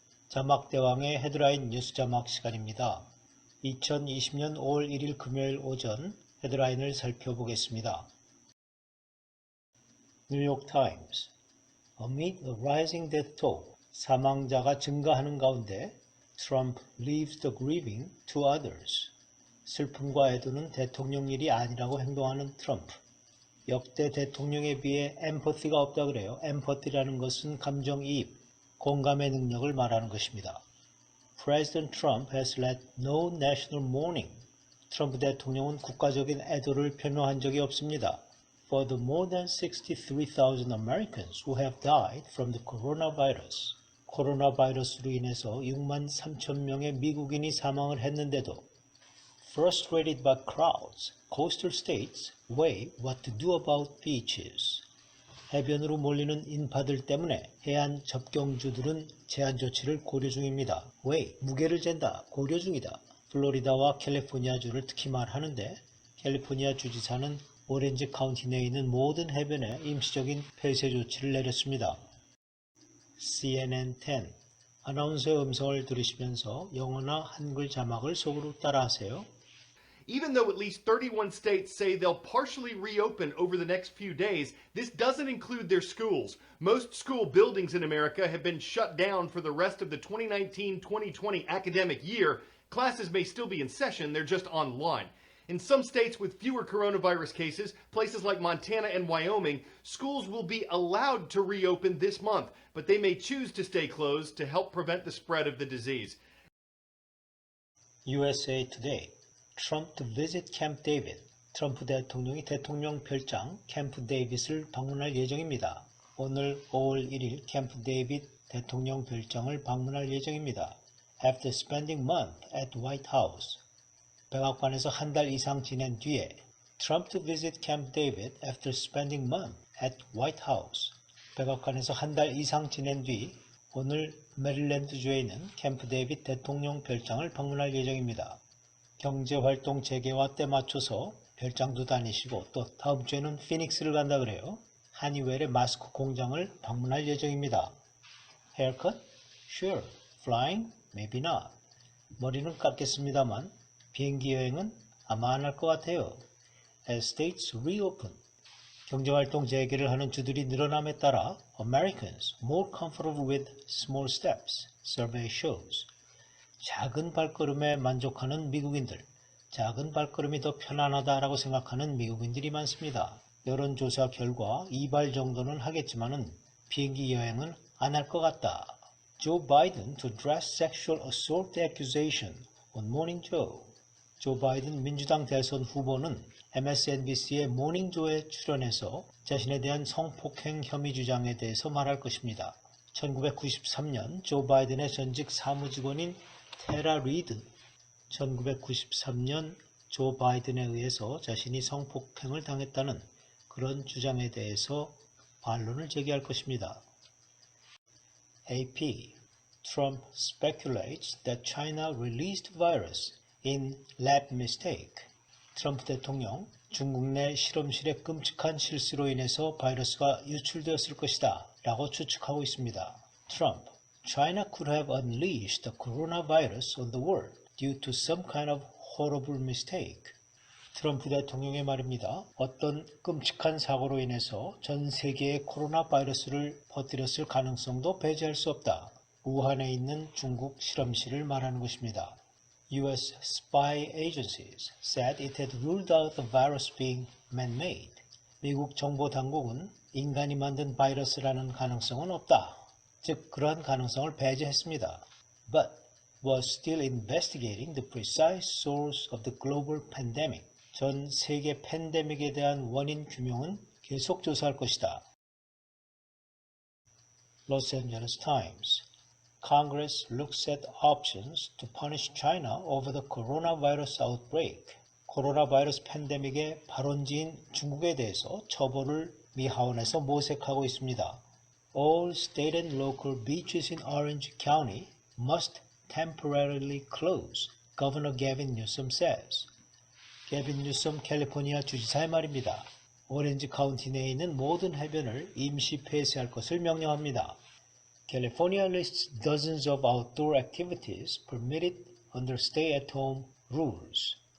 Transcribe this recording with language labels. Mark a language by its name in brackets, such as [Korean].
[Korean] 자막대왕의 헤드라인 뉴스 자막 시간입니다. 2020년 5월 1일 금요일 오전 헤드라인을 살펴보겠습니다. 뉴욕 타임스. [English] Amid a rising death toll, [Korean] 사망자가 증가하는 가운데 [English] Trump leaves the grieving to others. [Korean] 슬픔과 애도는 대통령 일이 아니라고 행동하는 트럼프. 역대 대통령에 비해 엠퍼티가 없다 그래요. 엠퍼티라는 것은 감정이입, 공감의 능력을 말하는 것입니다. [English] President Trump has led no national mourning. [Korean] 트럼프 대통령은 국가적인 애도를 표명한 적이 없습니다. [English] For the more than 63,000 Americans who have died from the coronavirus. [Korean] 코로나 바이러스로 인해서 6만 3천 명의 미국인이 사망을 했는데도 [English] Frustrated by crowds, coastal states weigh what to do about beaches. [Korean] 해변으로 몰리는 인파들 때문에 해안 접경주들은 제한 조치를 고려 중입니다. 왜? 무게를 잰다. 고려 중이다. 플로리다와 캘리포니아주를 특히 말하는데 캘리포니아 주지사는 오렌지 카운티 내에 있는 모든 해변에 임시적인 폐쇄 조치를 내렸습니다. [English] CNN 10. [Korean] 아나운서의 음성을 들으시면서 영어나 한글 자막을 속으로 따라하세요. [English] Even though at least 31 states say they'll partially reopen over the next few days, this doesn't include their schools. Most school buildings in America have been shut down for the rest of the 2019-2020 academic year. Classes may still be in session, they're just online. In some states with fewer coronavirus cases, places like Montana and Wyoming, schools will be allowed to reopen this month, but they may choose to stay closed to help prevent the spread of the disease. USA Today. Trump to visit Camp David. [Korean] 트럼프 대통령이 대통령 별장 캠프 데이빗을 방문할 예정입니다. 오늘 5월 1일 캠프 데이빗 대통령 별장을 방문할 예정입니다. [English] After spending month at White House. [Korean] 백악관에서 한 달 이상 지낸 뒤에 [English] Trump to visit Camp David after spending month at White House. [Korean] 백악관에서 한 달 이상 지낸 뒤 오늘 메릴랜드주에 있는 캠프 데이빗 대통령 별장을 방문할 예정입니다. 경제활동 재개와 때 맞춰서 별장도 다니시고 또 다음 주에는 피닉스를 간다 그래요. 하니웰의 마스크 공장을 방문할 예정입니다. [English] Haircut? Sure. Flying? Maybe not. [Korean] 머리는 깎겠습니다만 비행기 여행은 아마 안 할 것 같아요. [English] As states reopen. [Korean] 경제활동 재개를 하는 주들이 늘어남에 따라 [English] Americans more comfortable with small steps, survey shows. [Korean] 작은 발걸음에 만족하는 미국인들, 작은 발걸음이 더 편안하다라고 생각하는 미국인들이 많습니다. 여론조사 결과 2발 정도는 하겠지만은 비행기 여행은 안 할 것 같다. [English] Joe Biden to address sexual assault accusation on Morning Joe. [Korean] 조 바이든 민주당 대선 후보는 MSNBC의 모닝조에 출연해서 자신에 대한 성폭행 혐의 주장에 대해서 말할 것입니다. 1993년 조 바이든의 전직 사무직원인 테라 리드, 1993년 조 바이든에 의해서 자신이 성폭행을 당했다는 그런 주장에 대해서 반론을 제기할 것입니다. [English] AP, Trump speculates that China released virus in lab mistake. [Korean] 트럼프 대통령, 중국 내 실험실의 끔찍한 실수로 인해서 바이러스가 유출되었을 것이다 라고 추측하고 있습니다. [English] 트럼프, China could have unleashed the coronavirus on the world due to some kind of horrible mistake. [Korean] 트럼프 대통령의 말입니다. 어떤 끔찍한 사고로 인해서 전 세계에 코로나 바이러스를 퍼뜨렸을 가능성도 배제할 수 없다. 우한에 있는 중국 실험실을 말하는 것입니다. [English] US spy agencies said it had ruled out the virus being man-made. [Korean] 미국 정보 당국은 인간이 만든 바이러스라는 가능성은 없다. 즉 그러한 가능성을 배제했습니다. [English] But was still investigating the precise source of the global pandemic. [Korean] 전 세계 팬데믹에 대한 원인 규명은 계속 조사할 것이다. [English] Los Angeles Times. Congress looks at options to punish China over the coronavirus outbreak. [Korean] 코로나 바이러스 팬데믹의 발원지인 중국에 대해서 처벌을 미 하원에서 모색하고 있습니다. [English] All state and local beaches in Orange County must temporarily close, Governor Gavin Newsom says. [Korean] 게빈 뉴섬 캘리포니아 주지사의 말입니다. 오렌지 카운티 내에 있는 모든 해변을 임시 폐쇄할 것을 명령합니다. [English] California lists dozens of outdoor activities permitted under stay-at-home rules.